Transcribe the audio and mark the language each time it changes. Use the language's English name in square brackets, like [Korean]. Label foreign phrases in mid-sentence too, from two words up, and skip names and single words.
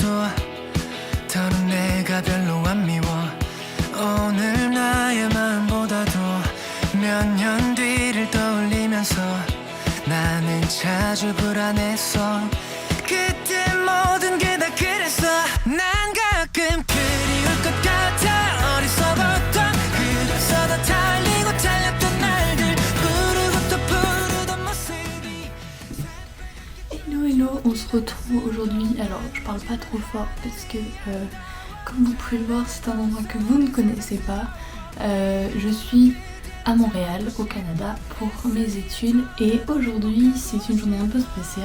[Korean] 더는 내가 별로 안 미워 오늘 나의 마음보다도 몇 년 뒤를 떠올리면서 나는 자주 불안했어 그때 모든 게 다 그랬어 난 가끔 그리울 것 같아 어리석었던 그래서 더 달리고 달렸던 날들 부르고 또 부르던 모습이 [English] Hello hello, [French] on se retrouve aujourd'hui, alors je parle pas trop fort parce que comme vous pouvez le voir c'est un endroit que vous ne connaissez pas. Je suis à Montréal au Canada pour mes études et aujourd'hui c'est une journée un peu spéciale.